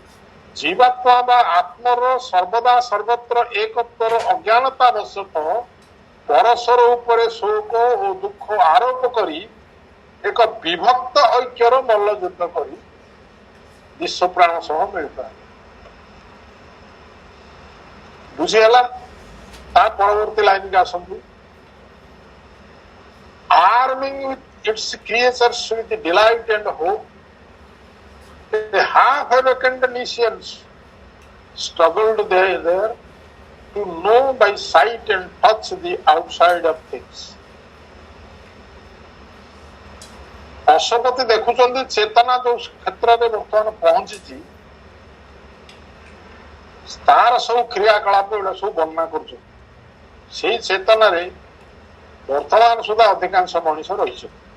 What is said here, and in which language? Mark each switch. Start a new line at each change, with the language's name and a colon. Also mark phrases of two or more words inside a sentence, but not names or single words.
Odia: ଜୀବାତ୍ମା ବା ଆତ୍ମର ସର୍ବଦା ସର୍ବତ୍ର ଏକତ୍ୱର ଅଜ୍ଞାନତା ବଶତଃ ପରସ୍ପର ଉପରେ ଶୋକ ଓ ଦୁଃଖ ଆରୋପ କରି ଏକ ବିଭକ୍ତ ଐକ୍ୟର ମଲ୍ଲ ଯୁଦ୍ଧ କରି ବିଶ୍ୱ ପ୍ରାଣ ସହ ମିଳିତ। ବୁଝିହେଲା? ତା ପରବର୍ତ୍ତୀ ଲାଇନକୁ ଆସନ୍ତୁ।
English: Arming with its creatures with delight and hope, the half-awakened nations struggled there to know by sight and touch the outside of things।
Odia: ପଶୁପତି ଦେଖୁଛନ୍ତି ଚେତନା ଯୋଉ କ୍ଷେତ୍ରରେ ବର୍ତ୍ତମାନ ପହଞ୍ଚିଛି, ତାର ସବୁ କ୍ରିୟାକଳାପ ଏଗୁଡା ସବୁ ବର୍ଣ୍ଣନା କରୁଛନ୍ତି। ସେଇ ଚେତନାରେ ବର୍ତ୍ତମାନ ସୁଦ୍ଧା ଅଧିକାଂଶ ମଣିଷ ରହିଛନ୍ତି।